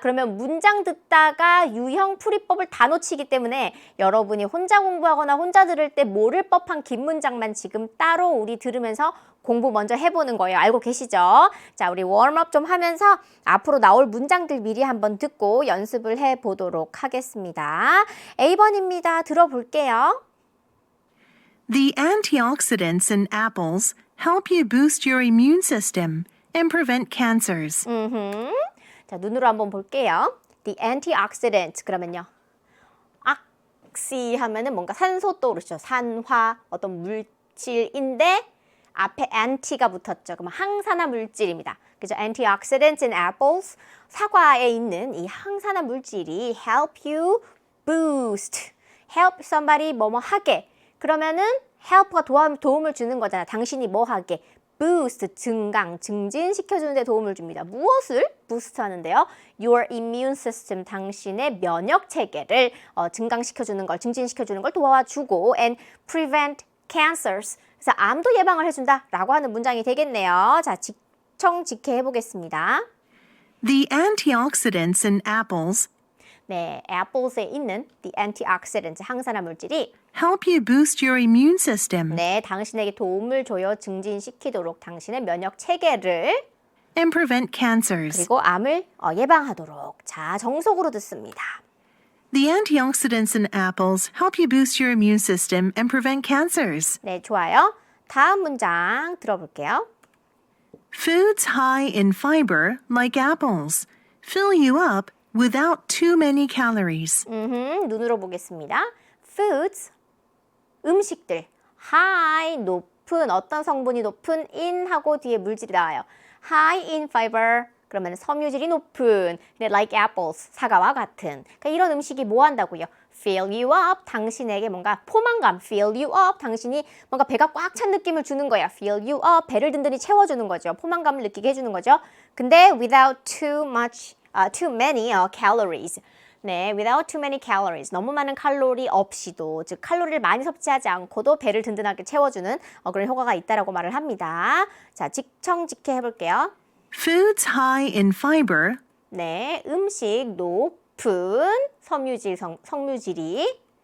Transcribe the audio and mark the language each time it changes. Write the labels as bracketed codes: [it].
[ko] 그러면 문장 듣다가 유형 풀이법을 다 놓치기 때문에 여러분이 혼자 공부하거나 혼자 들을 때 모를 법한 긴 문장만 지금 따로 우리 들으면서 공부 먼저 해보는 거예요. 알고 계시죠? 자, 우리 웜업 좀 하면서 앞으로 나올 문장들 미리 한번 듣고 연습을 해보도록 하겠습니다. A번입니다. 들어볼게요. [en] The antioxidants in apples help you boost your immune system and prevent cancers. [ko] 자, 눈으로 한번 볼게요. [en] The antioxidant [ko] 그러면요. 악시 하면은 뭔가 산소 떠오르죠. 산화, 어떤 물질인데 앞에 anti가 붙었죠. 그럼 항산화 물질입니다. 그죠? [en] Antioxidants in apples. [ko] 사과에 있는 이 항산화 물질이 [en] help you boost. help somebody [ko] 뭐뭐 하게. 그러면은 help가 도움을 주는 거잖아. 당신이 뭐 하게. boost, 증강, 증진시켜주는 데 도움을 줍니다. 무엇을 boost 하는데요? [en] Your immune system, [ko] 당신의 면역 체계를 증강시켜주는 걸, 증진시켜주는 걸 도와주고 [en] and prevent cancers. [ko] 그래서 암도 예방을 해준다 라고 하는 문장이 되겠네요. 자, 직청직해 해보겠습니다. [en] The antioxidants in apples [ko] 네, apples에 있는 [en] the antioxidants, [ko] 항산화 물질이 [en] help you boost your immune system [ko] 네, 당신에게 도움을 줘요. 증진시키도록 당신의 면역 체계를 [en] and prevent cancers. [ko] 그리고 암을 예방하도록. 자, 정석으로 듣습니다. [en] The antioxidants in apples help you boost your immune system and prevent cancers. [ko] 네, 좋아요. 다음 문장 들어볼게요. [en] Foods high in fiber, like apples, fill you up without too many calories. [ko] 눈으로 보겠습니다. Foods, 음식들. High, 높은, 어떤 성분이 높은, in 하고 뒤에 물질이 나와요. [en] High in fiber. [ko] 그러면 섬유질이 높은, [en] like apples, [ko] 사과와 같은. 그러니까 이런 음식이 뭐 한다고요? [en] Fill you up, [ko] 당신에게 뭔가 포만감, [en] fill you up, [ko] 당신이 뭔가 배가 꽉 찬 느낌을 주는 거야. [en] Fill you up, [ko] 배를 든든히 채워주는 거죠. 포만감을 느끼게 해주는 거죠. 근데 [en] without too many calories. 네, without too many calories. [ko] 너무 많은 칼로리 없이도, 즉 칼로리를 많이 섭취하지 않고도 배를 든든하게 채워주는 그런 효과가 있다라고 말을 합니다. 자, 직청직해 해볼게요. [en] Foods high in fiber, [ko] 네, 음식 높은 섬유질이